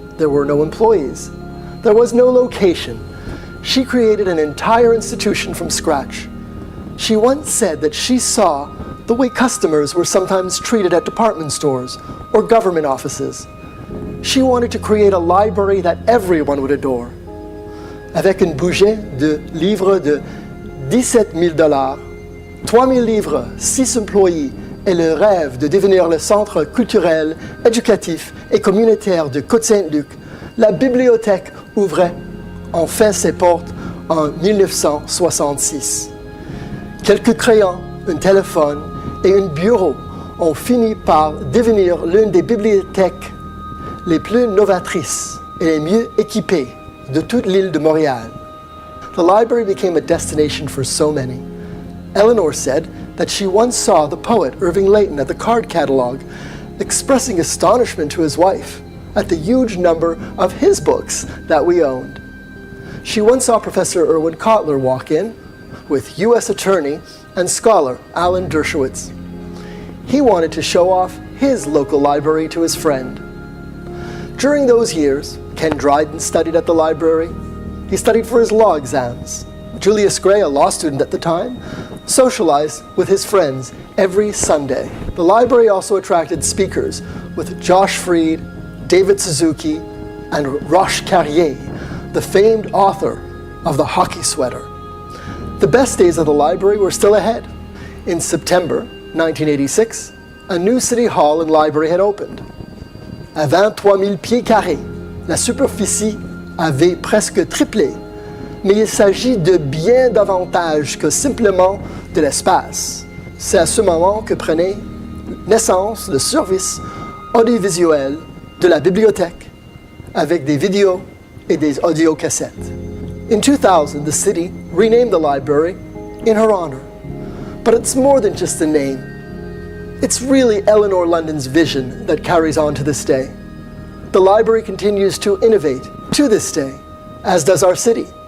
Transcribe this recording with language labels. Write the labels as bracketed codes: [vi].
[en] There were no employees. There was no location. She created an entire institution from scratch. She once said that she saw the way customers were sometimes treated at department stores or government offices. She wanted to create a library that everyone would adore. [fr] Avec un budget de livres de 17 000 $, 3 000 livres, 6 employés, et le rêve de devenir le centre culturel, éducatif et communautaire de Côte Saint-Luc, la bibliothèque ouvrait enfin ses portes en 1966. Quelques crayons, un téléphone et un bureau ont fini par devenir l'une des bibliothèques les plus novatrices et les mieux équipées de toute l'île de Montréal. [en] The library became a destination for so many. Eleanor said that she once saw the poet Irving Layton at the card catalog expressing astonishment to his wife at the huge number of his books that we owned. She once saw Professor Irwin Cotler walk in with U.S. Attorney and scholar Alan Dershowitz. He wanted to show off his local library to his friend. During those years, Ken Dryden studied at the library. He studied for his law exams. Julius Gray, a law student at the time, socialized with his friends every Sunday. The library also attracted speakers with Josh Freed, David Suzuki, and Roche Carrier, the famed author of The Hockey Sweater. The best days of the library were still ahead. In September 1986, a new city hall and library had opened. [fr] À 23 000 pieds carrés, la superficie avait presque triplé. Mais il s'agit de bien davantage que simplement de l'espace. C'est à ce moment que prenait naissance le service audiovisuel de la bibliothèque avec des vidéos et des audiocassettes. [en] In 2000, the city renamed the library in her honor. But it's more than just a name. It's really Eleanor London's vision that carries on to this day. The library continues to innovate to this day, as does our city.